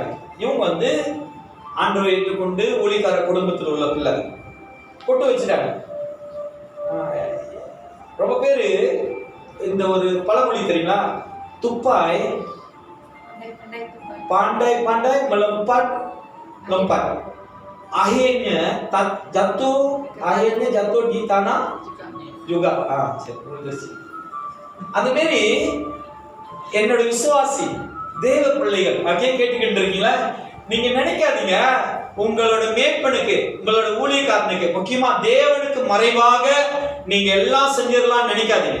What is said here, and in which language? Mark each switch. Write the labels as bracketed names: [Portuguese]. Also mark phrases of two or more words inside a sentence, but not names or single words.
[Tamil] இவங்க வந்து ஆண்டவரை ஏற்றுக்கொண்டு ஊழியக்கார குடும்பத்தில் உள்ள பிள்ளை பொட்டு வச்சுட்டாங்க. ரொம்ப பேரு இந்த ஒரு பழமொழி தெரியுங்களா, [Malay] tupai pandai pandai melompat lompat, akhirnya jatuh di tanah juga. [Tamil] அது மாதிரி என்னோட விசுவாசி தேவ பிள்ளைகள் கேட்டுக்கிட்டு இருக்கீங்களா, நீங்க நினைக்காதீங்க உங்களோட மேற்பனுக்கு உங்களோட ஊழியக்காரனுக்கு முக்கியமா தேவனுக்கு மறைவாக நீங்க எல்லாம் செஞ்சிடலாம் நினைக்காதீங்க.